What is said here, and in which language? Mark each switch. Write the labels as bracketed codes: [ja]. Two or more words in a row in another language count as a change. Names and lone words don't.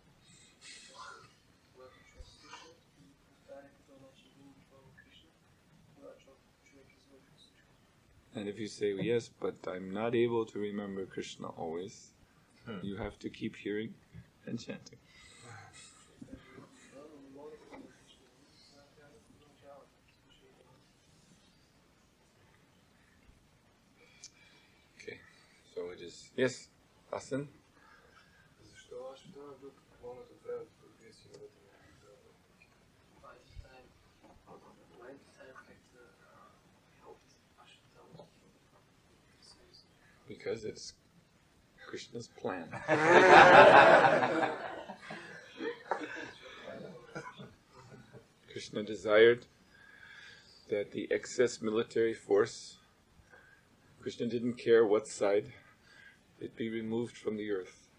[en] And if you say, yes, but I'm not able to remember Krishna always, you have to keep hearing and chanting. Okay, so it is, yes, Asan? [bg] Защо аз ще дам друг момент от времето, като вие си имате [en] Because it's Krishna's plan. Krishna desired that the excess military force, Krishna didn't care what side, it be removed from the earth.